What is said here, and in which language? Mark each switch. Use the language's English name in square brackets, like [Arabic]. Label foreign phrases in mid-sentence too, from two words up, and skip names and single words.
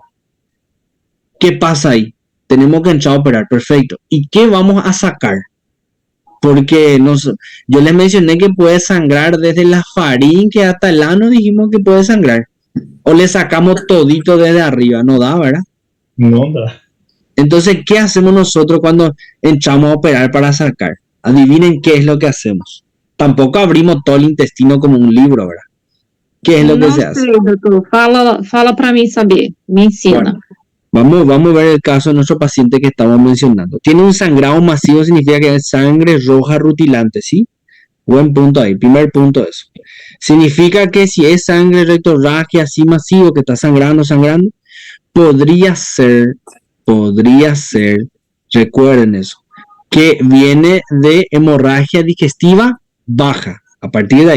[Spanish] ¿Qué pasa ahí? Tenemos que entrar a operar, perfecto. ¿Y qué vamos a sacar? Porque yo les mencioné que puede sangrar desde la faringe hasta el ano, dijimos que puede sangrar. O le sacamos todito desde arriba, no da, ¿verdad? [Portuguese] Não dá. [Spanish] Entonces, ¿qué hacemos nosotros cuando entramos a operar para sacar? Adivinen qué es lo que hacemos. Tampoco abrimos todo el intestino como un libro, ¿verdad? ¿Qué es lo que [Portuguese] Não [Spanish] se hace? [Portuguese] sei, doutor. Fala para mim saber. Me ensina. [Spanish] Bueno, vamos a ver el caso de nuestro paciente que estamos mencionando. Tiene un sangrado masivo, significa que es sangre roja rutilante, ¿sí? Buen punto ahí, primer punto eso. Significa que si es sangre rectorragia así masivo que está sangrando, podría ser, recuerden eso, que viene de hemorragia digestiva baja, a partir de ahí.